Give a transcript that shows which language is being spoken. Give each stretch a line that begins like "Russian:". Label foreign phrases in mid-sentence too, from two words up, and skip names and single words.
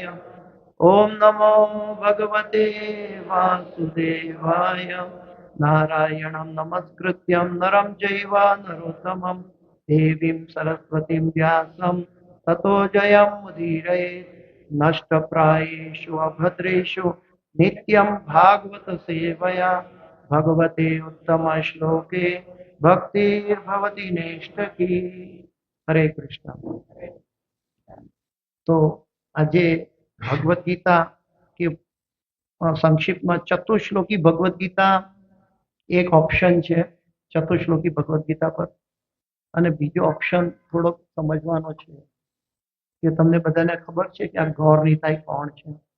Sanskrit: ओम नमो भगवते वासुदेवाय नारायणं नमस्कृत्यं नरं चैव नरोत्तमं देवीं सरस्वतीं व्यासं ततो जयमुदीरयेत् नष्टप्रायेषु अभद्रेषु नित्यं भागवत सेवया भगवते उत्तम श्लोके भक्तिर्भवति नैष्ठकी। हरे कृष्ण।
Gujarati: तो આજે ભગવદ ગીતા કે સંક્ષિપ્તમાં ચતુશ્લોકી ભગવદ ગીતા એક ઓપ્શન છે ચતુશ્લોકી ભગવદ ગીતા પર અને બીજો ઓપ્શન થોડોક સમજવાનો છે કે તમને બધાને ખબર છે કે આ ગૌર નિતાઈ કોણ છે?